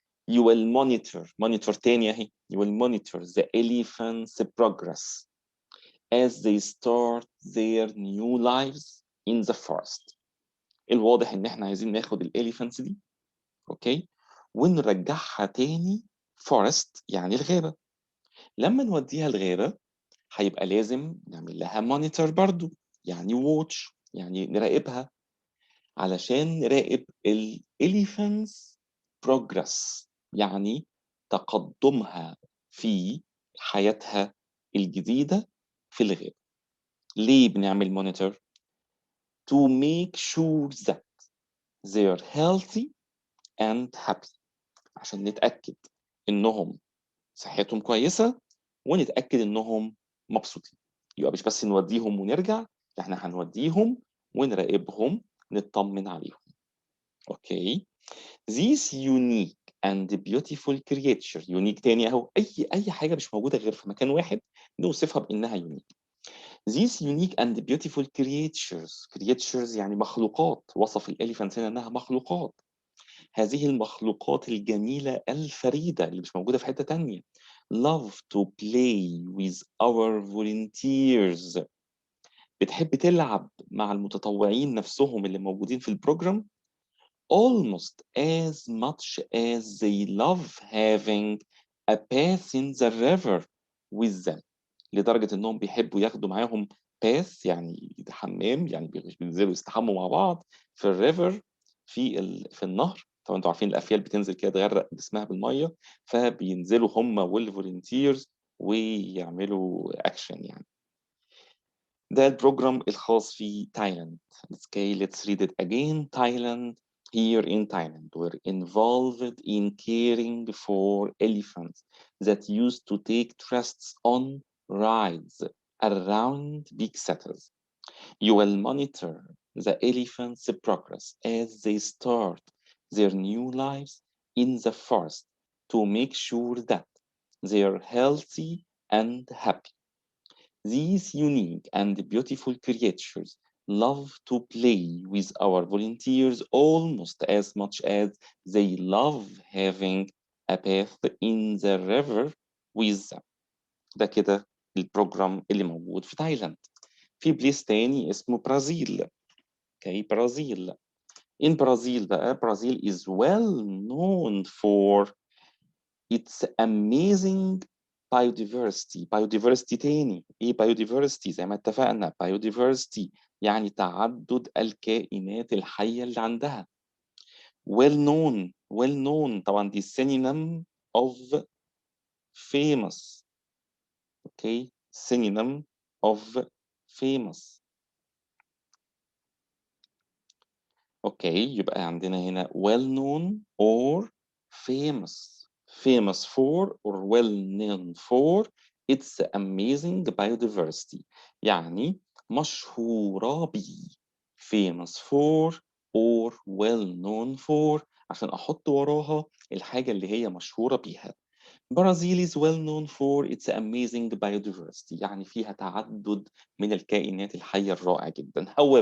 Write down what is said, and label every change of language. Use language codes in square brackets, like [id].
[en] You will monitor [ar] تاني أهي. [en] You will monitor the elephants' progress as they start their new lives in the forest. [ar] الواضح إن إحنا عايزين ناخد الإليفانتس دي، أوكي، ونرجعها تاني forest يعني الغابة. لما نوديها الغابة هيبقى لازم نعمل لها مونيتور برضو، يعني ووتش، يعني نراقبها علشان نراقب الإليفانتس بروجرس، يعني تقدمها في حياتها الجديدة في الغابة. ليه بنعمل مونيتور؟ [en] To make sure that they're healthy and happy، [ar] عشان نتأكد إنهم صحتهم كويسة ونتأكد إنهم مبسوطين. يبقى مش بس نوديهم ونرجع، إحنا هنوديهم ونراقبهم، نطمن عليهم. [en] Okay. [ar] These unique and beautiful creature. unique تاني أهو، أي حاجة مش موجودة غير في مكان واحد نوصفها بإنها unique. [en] These unique and beautiful creatures [ar] يعني مخلوقات. وصف الإليفانت هنا إنها مخلوقات. هذه المخلوقات الجميلة الفريدة اللي مش موجودة في حتة تانية. [en] Love to play with our volunteers. [ar] بتحب تلعب مع المتطوعين نفسهم اللي موجودين في البروجرام [en] almost as much as they love having a bath in the river with them. [ar] لدرجة إنهم بيحبوا ياخدوا معاهم باث يعني حمام، يعني بينزلوا يستحموا مع بعض في الريفر، في النهر. طبعا انتوا عارفين الافيال بتنزل كده تغرق جسمها بالميه، فبينزلوا هم والفولنتيرز ويعملوا اكشن يعني. ده البروجرام الخاص في تايلاند. [en] Let's read it again. Thailand. Here in Thailand, we're involved in caring for elephants that used to take tourists on rides around big cities. You will monitor the elephants' progress as they start their new lives in the forest to make sure that they're healthy and happy. These unique and beautiful creatures love to play with our volunteers almost as much as they love having a bath in the river with them. [ar] ده كده البروجرام اللي موجود في تايلاند. في بليس تاني اسمه برازيل. اوكي، برازيل. [en] In Brazil بقى، Brazil is well known for its amazing biodiversity. [ar] biodiversity تاني، ايه biodiversity؟ زي ما اتفقنا biodiversity يعني تعدد الكائنات الحية اللي عندها. [en] well known [ar] طبعا دي [en] synonym of famous. Okay, synonym of famous. [ar] اوكي، يبقى عندنا هنا [en] well known or famous. famous for or well known for its amazing biodiversity، [ar] يعني مشهورة بيه. [en] famous for or well known for [ar] عشان أحط وراها الحاجة اللي هي مشهورة بيها. برازيل [en] is well known for its amazing biodiversity، [ar] يعني فيها تعدد من الكائنات الحية الرائع جدا.